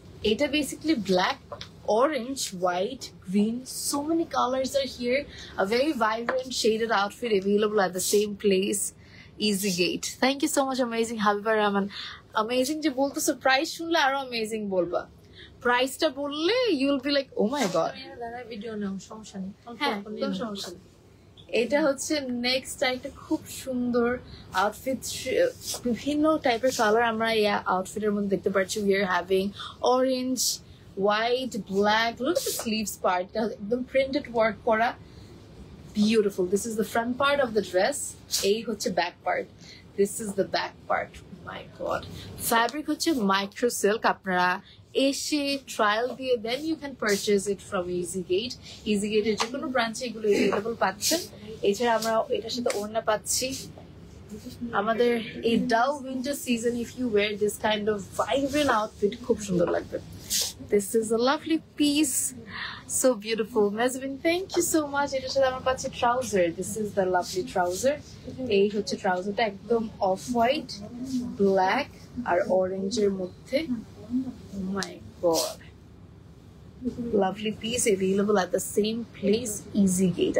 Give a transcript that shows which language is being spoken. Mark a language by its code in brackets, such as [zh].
[en] এটা basically black, orange, white, green, so many colors are here. A very vibrant shaded outfit available at the same place, Easy Gate. [bn] Thank you so much, amazing Habiba Rahman. Amazing যে বলতেছো, price শুনলে আরো amazing বলবা। [en] প্রাইসটা বললে you will be like oh my god. [bn] দাঁড়ায় video নাও, সমস্যা নেই। হ্যাঁ, কোনো সমস্যা নেই। এটা হচ্ছে নেক্সট একটা খুব সুন্দর আউটফিট, বিভিন্ন টাইপের কালার আমরা এই আউটফিটের মধ্যে দেখতে পাচ্ছি। [en] We are having orange, white, black. Look at the sleeves part, একদম printed work করা, beautiful. This is the front part of the dress, এই হচ্ছে back part, this is the back part. My god, fabric হচ্ছে micro silk. আপনারা এসে trial দিয়ে then you can purchase it from Easy Gate. [bn] Easy গেটের যে কোনো ব্রাঞ্চে এগুলো এভেলেবল পাচ্ছেন। এছাড়া আমরা এটার সাথে ওড়না পাচ্ছি। আমাদের এই Dow winter season, if you wire this kind of vibrant outfit, খুব সুন্দর লাগবে। [en] This is a lovely piece, so beautiful. Mezvin, thank you so much. [bn] এটার সাথে আমরা পাচ্ছি trouser. This is the lovely trouser. এই হচ্ছে ট্রাউজারটা, একদম অফ হোয়াইট, ব্ল্যাক আর অরেঞ্জের মধ্যে। [en] Oh my god, lovely piece, available at the same place, Easy Gate.